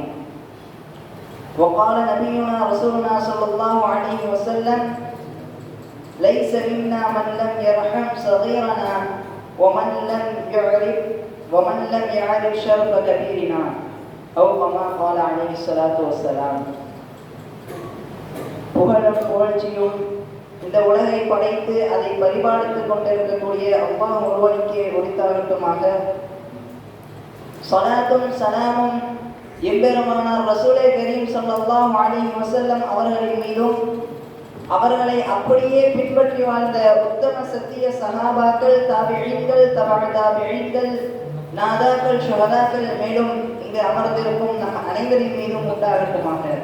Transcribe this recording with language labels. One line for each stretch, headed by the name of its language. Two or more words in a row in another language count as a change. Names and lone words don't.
Arabic: وقال نبينا رسولنا صلى الله عليه وسلم ليس منا من لم يرحم صغيرنا ومن لم يعرف شرف كبيرنا أو كما قال عليه الصلاة والسلام.
Tamil: புகழும் புகழ்ச்சியும் இந்த உலகை படைத்து அதை பரிபாலித்துக் கொண்டிருக்கக்கூடிய அல்லாஹ் ஒருவனுக்கே உரித்தாகட்டுமாக. ஸலாத்தும் ஸலாமும் எம்பெருமானார் ரசூலே கரீம்
Arabic: صلى الله عليه وسلم
Tamil: அவர்களின் மீதும் அவர்களை அப்படியே பின்பற்றி வாழ்ந்த உத்தம சத்திய சஹாபாக்கள், தாபிஈன்கள், தபஅ தாபிஈன்கள், நாதாக்கள், ஷுஹதாக்கள் மேலும் இங்கு அமர்ந்திருக்கும் நம் அனைவரின் மீதும் உண்டாகட்டுமாக.